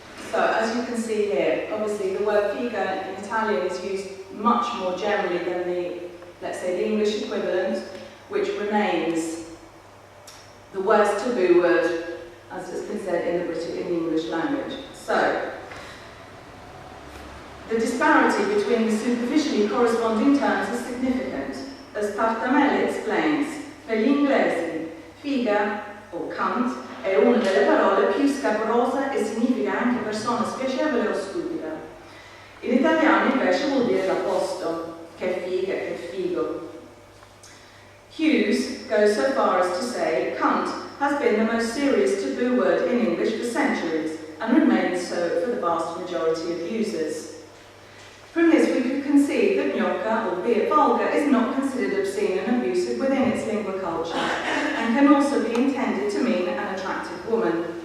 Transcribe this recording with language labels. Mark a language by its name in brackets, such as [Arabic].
[English] So, as you can see here, obviously the word figa in Italian is used much more generally than the, let's say, the English equivalent, which remains the worst taboo word, as has been said in the English language. So, the disparity between the superficially corresponding terms is significant. As Partamelle explains, [Italian] per gli inglesi, figa o cunt è una delle parole più scabrose e significa anche persona spiacevole o stupida. In italiano invece vuol dire l'opposto, che figa, che figo. [English] Hughes goes so far as to say, cunt has been the most serious taboo word in English for centuries and remains so for the vast majority of users. From this we could concede that gnocca, albeit vulgar, is not considered obscene and abusive within its lingua culture, and can also be intended to mean an attractive woman.